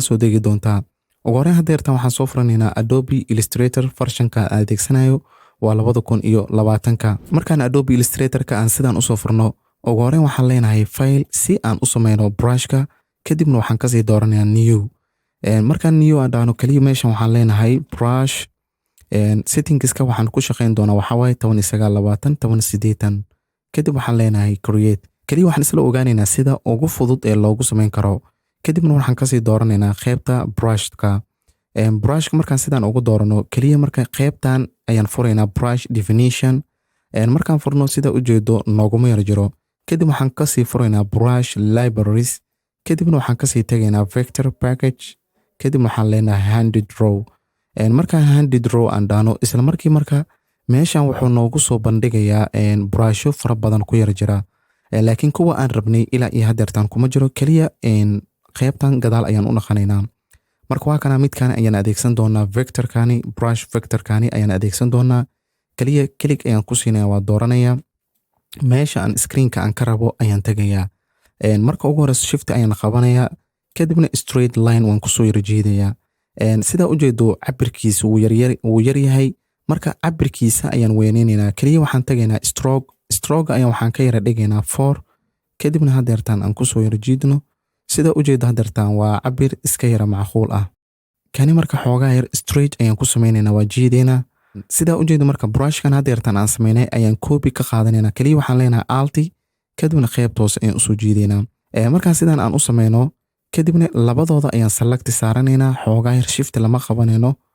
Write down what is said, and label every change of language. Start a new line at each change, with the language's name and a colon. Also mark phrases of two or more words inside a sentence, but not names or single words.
Somali: soo degi doontaa ugu horreyn hadeertan waxaan soo furanaynaa Adobe Illustrator version-ka aan adeegsanayo waa 2020ka markaan Adobe Illustrator-ka aan sidaan usoo furno ugu horreyn waxaan leenahay file si aan u samayno brushka kadibna waxaan kasii dooranayaa new markaan new aan dhahno kaliya meeshan waxaan leenahay
English: brush settingska
Somali: waxaan ku shaqayn doonaa waxaa waaye 1920 kadib waxaan leenahay create kaliya waxaan isla ogaanaynaa sida ugu fudud ee loogu samayn karo kadibna waxaan kasii dooranaynaa qaybta brushka brushka markaan sidaan ugu doorano kaliya marka qaybtan ayaan furaynaa
English: brush definition
Somali: markaan furno sida u jeedo nooguma yar jiro kadib waxaan kasii furaynaa
English: brush libraries
Somali: kadibna waxaan kasii tagaynaa
English: vector package
Somali: kadib waxaan leenahay
English: hand draw
Somali: markaan
English: hand draw
Somali: aan dhahno isla markii marka meeshan wuxuu noogu soo bandhigayaa brusho fara badan ku yar jira laakiin kuwa aan rabnay ilaa iyo hadeertan kuma jiro kaliya qaybtan gadaal ayaan u naqanaynaa marka waa kana midkan ayaan adeegsan doonaa vector-kani brush vector-kani ayaan adeegsan doonaa kaliya click ayaan ku siinaya waa dooranaya meesha aan screen-ka aan ka rabo ayaan tagayaa marka ugu horeysa shift ayaan qabanaya kadibna
English: straight line
Somali: waan ku soo yar jeedaya sida u jeedo cabirkiisa wuu yar yahay marka cabirkiisa ayaan weyneynayna kaliya waxaan tagaynaa stroke ayaan waxaan ka yara dhigaynaa 4 kadibna hadeertan aan ku soo yar jeedno sida u jeedo hadeertan waa cabir iska yara macquul ah kani marka xoogaa yar straight ayaan ku samaynaynaa waa jeedina sida u jeedo marka brushkan hadeertan aan samaynay ayaan copy ka qaadanaynaa kaliya waxaan leenahay alt kadibna qaybta hoose ayaan usoo jeedaynaa markaan sidaan aan u samayno kadibna labadooda ayaan select saaranaynaa xoogaa yar shift lama qabanayno